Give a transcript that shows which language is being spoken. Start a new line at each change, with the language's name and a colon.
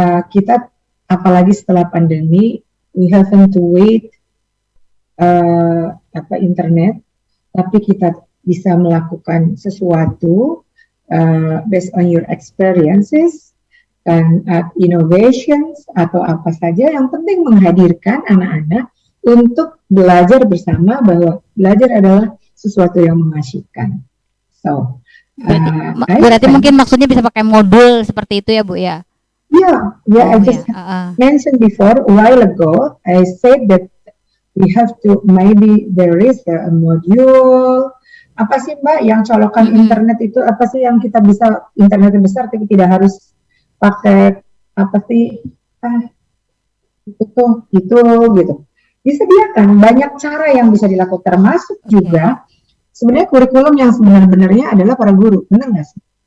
Indonesian: Kita apalagi setelah pandemi,
English: we haven't to wait internet,
Indonesian: tapi kita bisa melakukan sesuatu
English: based on your experiences
Indonesian: dan innovations atau apa saja. Yang penting menghadirkan anak-anak untuk belajar bersama, bahwa belajar adalah sesuatu yang mengasyikkan.
English: So,
Indonesian: berarti mungkin maksudnya bisa pakai modul seperti itu ya Bu ya?
English: I just mentioned before a while ago. I said that we have to, maybe there is a module.
Indonesian: Apa sih Mbak yang colokan internet itu, apa sih yang kita bisa internet besar tapi tidak harus pakai apa sih itu gitu. Disediakan banyak cara yang bisa dilakukan, termasuk juga sebenarnya kurikulum yang sebenarnya adalah para guru, benar nggak sih?